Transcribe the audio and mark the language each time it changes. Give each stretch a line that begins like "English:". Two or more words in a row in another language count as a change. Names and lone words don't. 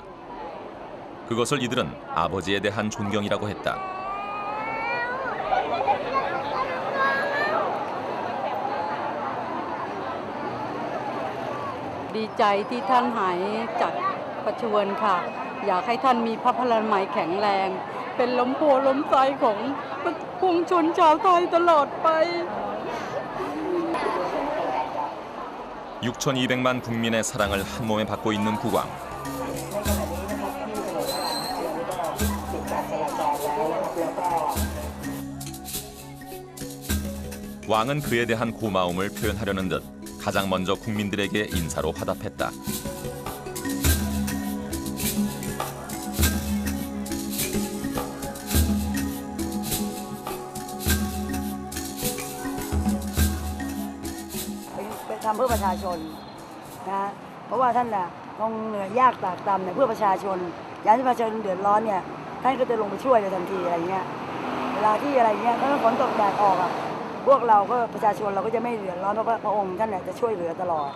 Korean: 그것을 이들은 아버지에 대한 존경이라고 했다.
Thai: ดีใจที่ท่านหายจากประชวรค่ะอยากให้ท่านมีพระพลามัยแข็งแรงเป็นล้มโพล้มไส้ของปวงชนชาวไทยตลอดไป
Korean: 6,200만 국민의 사랑을 한 몸에 받고 있는 국왕. 왕은 그에 대한 고마움을 표현하려는 듯 가장 먼저 국민들에게 인사로 화답했다.
Thai: ทำเพื่อประชาชนนะเพราะว่าท่านน่ะคงเหนื่อยยากตากตำเนี่ยเพื่อประชาชนอยากให้ประชาชนเดือดร้อนเนี่ยท่านก็จะลงไปช่วยเลยทันทีอะไรเงี้ยเวลาที่อะไรเงี้ยถ้าฝนตกแดดออกอ่ะพวกเราก็ประชาชนเราก็จะไม่เดือดร้อนเพราะว่าพระองค์ท่านเนี่ยจะช่วยเหลือตลอด